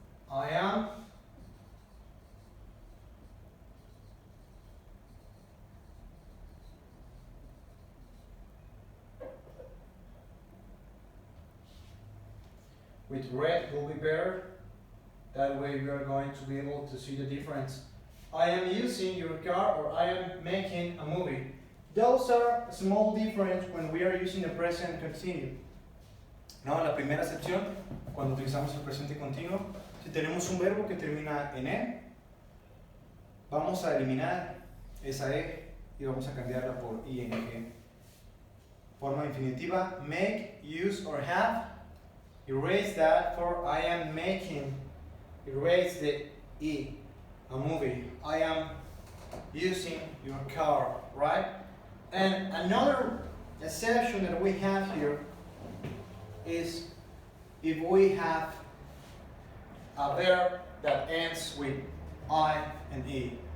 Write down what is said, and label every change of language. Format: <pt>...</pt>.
<en>I am with red will be better. That way we are going to be able to see the difference. I am using your car, or I am making a movie. Those are small difference when we are using the present continuous.</en> <es>No, en la primera sección, cuando utilizamos el presente continuo, si tenemos un verbo que termina en E, vamos a eliminar esa E y vamos a cambiarla por ing. Forma infinitiva,</es> <en>make, use, or have. Erase that for I am making. Erase the E, a movie. I am using your car, right? And another exception that we have here is if we have a verb that ends with I and E.</en>